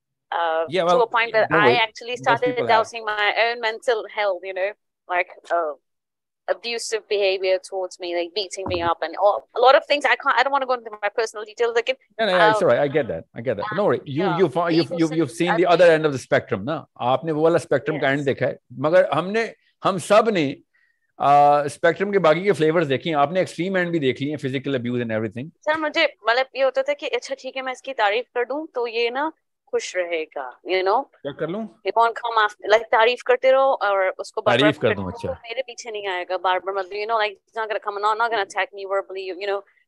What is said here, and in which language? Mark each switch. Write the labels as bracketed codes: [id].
[en] to a point where I actually started doubting my own mental health, you know, like abusive behavior towards me, like beating me up and a lot of things. I don't want to go into my personal details. Like, no, it's all right. I get that. No worry. You've seen the other end of the spectrum, [hi] ना? आपने वो वाला spectrum का end देखा है, मगर हम सब ने स्पेक्ट्रम के बाकी के फ्लेवर्स देखे हैं. आपने एक्सट्रीम एंड भी देख लिए, physical abuse and everything. Sir मुझे मतलब ये होता था कि अच्छा ठीक है मैं इसकी तारीफ कर दूं तो ये ना खुश रहेगा, [en] you know. [hi] क्या कर लूं? [en] He won't come after, like [hi] तारीफ करते रहो और उसको तारीफ कर दूं. अच्छा, मेरे पीछे नहीं आएगा बार-बार, मतलब [en] you know, like he's not gonna come, not gonna attack me verbally, you know.